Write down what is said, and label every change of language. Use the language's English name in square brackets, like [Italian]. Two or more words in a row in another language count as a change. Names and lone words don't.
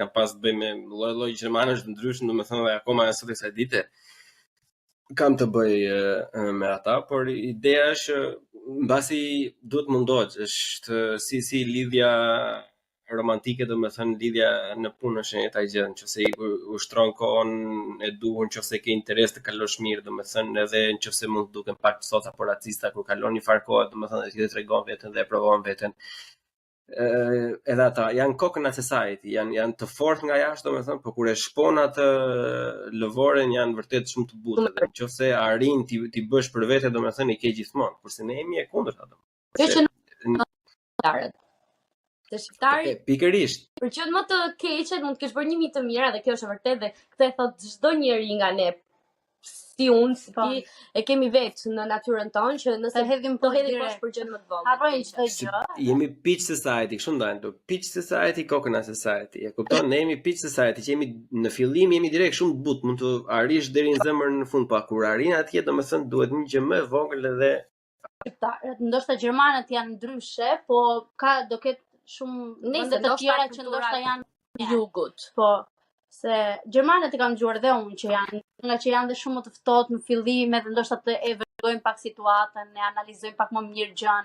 [Albanian] kam pas të bëj me lloj gjermanësh të ndryshëm, domethënë dhe akoma sot kësaj dite kam të bëj me ata, por ideja është mbasi duhet mundohet, është si lidhja romantike, domethënë lidhja në punë është një gjë, nëse i ushtron kohën e duhur, nëse ke interes të kalosh mirë, domethënë edhe nëse mund të duken pak sota por racista kur kalon një farë kohë, domethënë ti tregon veten dhe e provon veten. Edhe ata janë [English] coconut society, [Albanian] janë të fortë nga jashtë, domethënë, por kur e shpon atë lëvoren janë vërtet shumë të butë. Nëse arrin ti bësh për vete, domethënë i ke gjithmonë, kurse ne jemi e kundërta domethënë. Të shqiptari, pikërisht. Për qenë më të keqet, mund të kesh bërë 1000 të mira dhe kjo është e vërtetë dhe këtë e thot çdo njeri nga ne. Si unë, si ti, e kemi vetë në natyrën tonë që nëse hedhim poshtë për gjë më të vogël. Harrojnë çdo gjë. Jemi [English] pitch society, [Albanian] kështu ndajmë. [English] Pitch society, coconut society. [Albanian] E kupton? Ne jemi [English] pitch society, [Albanian] që jemi në fillim jemi direkt shumë të butë, mund të arrish deri në zemër në fund, pa kur arrin atje domethënë duhet një gjë më e vogël edhe shqiptarët, ndoshta gjermanët janë ndryshe, po do ketë shumë vende të tjera që ndoshta janë jugut. Po, se gjermanët e kam dëgjuar dhe unë që janë dhe shumë më të ftohtë në fillim, edhe ndoshta të evaluojnë pak situatën, e analizojnë pak më mirë gjën.